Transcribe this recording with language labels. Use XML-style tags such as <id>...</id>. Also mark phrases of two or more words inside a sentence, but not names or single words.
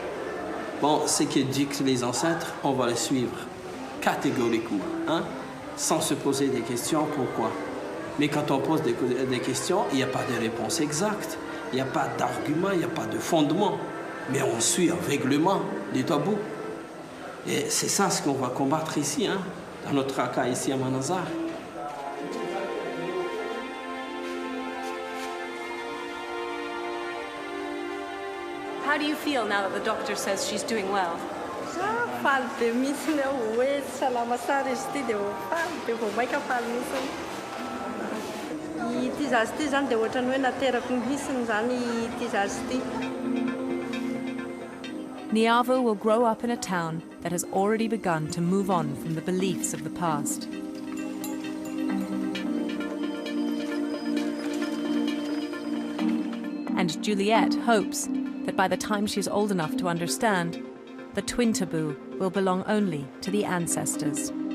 <fr>Bon, ce que disent les ancêtres, on va les suivre catégoriquement, hein, sans se poser des questions, pourquoi. Mais quand on pose des questions, il n'y a pas de réponse exacte, il n'y a pas d'argument, il n'y a pas de fondement. Mais on suit aveuglément les tabous. Et c'est ça ce qu'on va combattre ici, hein, dans notre cas ici à Malagasy.</fr> <en>How do you feel now that the doctor says she's doing well?</en> <mg>Faly be mihitsy aho hoe salama tsara izy ity dia faly be vao maika faly mihitsy. Ity zazy ity zany dia ohatrany hoe naterako mihitsiny zany ity zazy ity.</mg> <en>Niavo will grow up in a town that has already begun to move on from the beliefs of the past. And Juliette hopes that by the time she's old enough to understand, the twin taboo will belong only to the ancestors.</en>